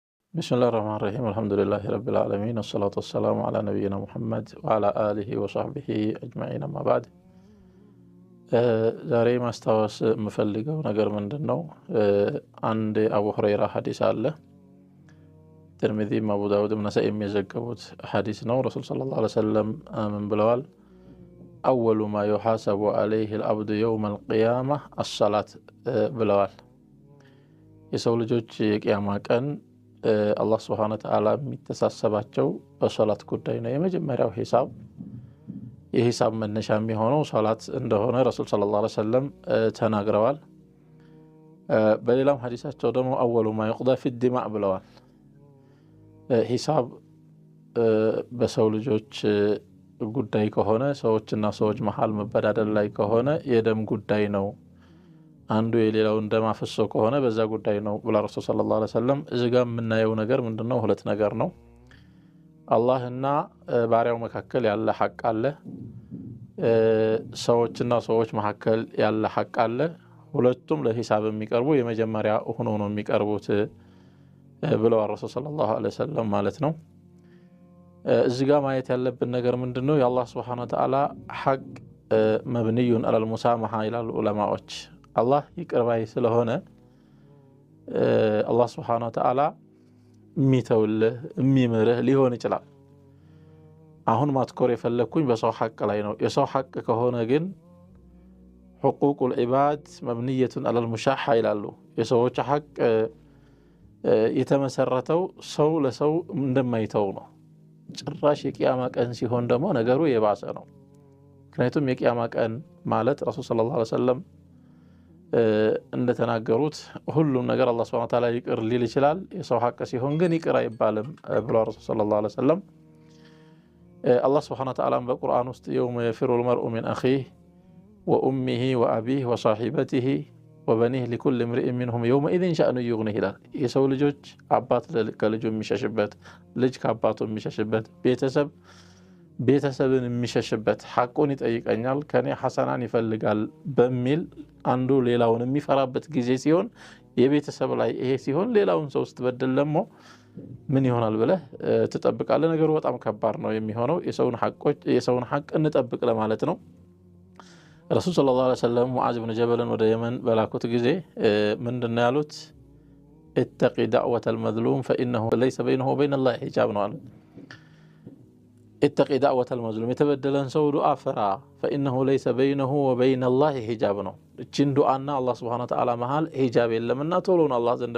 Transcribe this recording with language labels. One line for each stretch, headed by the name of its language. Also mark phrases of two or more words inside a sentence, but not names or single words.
Arabic: بسم الله الرحمن الرحيم الحمد لله رب العالمين والصلاة والسلام على نبينا محمد وعلى آله وصحبه أجمعين أما بعد
Amharic: ዛሬ ማስታወስ የምፈልገው ነገር ምንድነው አንድ አቡ ሁረይራ ሐዲስ አለ ትርሚዚ አቡ ዳውድ ነሳኢ የሚዘገቡት ሐዲስ ነው ረሱል
Arabic: صلى الله عليه وسلم
Amharic: ምን ብለዋል
Arabic: أول ما يحاسب عليه العبد يوم القيامة الصلاة
Amharic: ብለዋል የሰው ልጆች የቂያማ ቀን አላህ
Arabic: سبحانه وتعالى
Amharic: የሚተሳሰባቸው በሶላት ጉዳይ ነው የመጀመሪያው ሂሳብ የሂሳብ መነሻ የሚሆነው ሶላት እንደሆነ ረሱል
Arabic: صلى الله عليه وسلم
Amharic: ተናግረዋል በሌላም ሐዲሳቸው ደግሞ
Arabic: اول ما يقضى في الدماء
Amharic: ብለዋል ሂሳብ በሰው ልጆች ጉዳይ ከሆነ ሰዎችና ሰዎች መሃል መበዳደል ላይ ከሆነ የደም ጉዳይ ነው አንዱ የሌላው እንደማፈሶ ከሆነ በዛ ጉዳይ ነው ብላ ረሱል
Arabic: صلى الله عليه وسلم
Amharic: እዚጋ የምናየው ነገር ምንድነው ሁለት ነገር ነው አላህና ባሪያው መካከል ያለ ሐቅ አለ ሰዎችና ሰዎች መካከል ያለ ሐቅ አለ ሁለቱም ለሂሳብ የሚቀርቡ የመጀመሪያ ሆኖ ነው የሚቀርቡት ብለው ረሱል
Arabic: صلى الله عليه وسلم
Amharic: ማለት ነው እዚጋ ማየት ያለብን ነገር ምንድነው የአላህ
Arabic: سبحانه وتعالى
Amharic: ሐቅ
Arabic: مبني على المسامحة إلى العلماء الله
Amharic: ይቅርባይ ስለሆነ አላህ
Arabic: سبحانه وتعالى
Amharic: ሚተውልህ የሚምርህ ሊሆን ይችላል አሁን ማትኮር የፈለኩኝ በሰው ሐቅ ላይ ነው የሰው ሐቅ ከሆነ ግን
Arabic: حقوق العباد مبنية على المشاحة
Amharic: ይላሉ የሰዎች ሐቅ የተመሰረተው ሰው ለሰው እንደማይተው ነው ጭራሽ የቂያማ ቀን ሲሆን ደግሞ ነገሩ የባሰ ነው ምክንያቱም የቂያማ ቀን ማለት ረሱል
Arabic: صلى الله عليه وسلم
Amharic: እንደተናገሩት ሁሉም ነገር አላህ
Arabic: سبحانه وتعالى
Amharic: ይቅር ሊል ይችላል የሰው ሐቅ ሲሆን ግን ይቅር አይባልም ብሎ ረሱል
Arabic: صلى الله عليه وسلم አላህ سبحانه وتعالى
Amharic: በቁርአን ውስጥ
Arabic: يوم يفر المرء من أخيه وأمه وأبيه وصاحبته وبنيه لكل امرئ منهم يومئذ شأن يغنيه
Amharic: ይላል የሰው ልጆች አባት ለልጁ የሚሸሽበት ልጅ ከአባቱ የሚሸሽበት ቤተሰብን የሚሸሽበት ሐቁን ይጠይቀኛል ከኔ ሐሰናን ይፈልጋል በሚል አንዱ ሌላውን የሚፈራበት ጊዜ ሲሆን የቤተሰብ ላይ ይሄ ሲሆን ሌላውን ሰው ስትበደል ደግሞ ምን ይሆናል ብለህ ተጠብቃለህ ነገሩ በጣም ከባድ ነው የሚሆነው የሰውን ሐቅ እንጠብቅ ለማለት ነው ረሱል
Arabic: صلى الله عليه وسلم
Amharic: ሙዓዝ ኢብኑ ጀበልን ወደ የመን በላኩት ጊዜ ምንድነው ያሉት
Arabic: اتقي دعوة المظلوم فإنه ليس بينه وبين الله حجاب
Amharic: ነው
Arabic: اتقي دعوة المظلوم يتبدلن سو دعاء فرا فإنه ليس بينه وبين الله حجاب
Amharic: ነው እቺን ዱዓና አላህ
Arabic: سبحانه وتعالى
Amharic: መሃል ሂጃብ የለምና ቶሎ ነው አላህ ዘንድ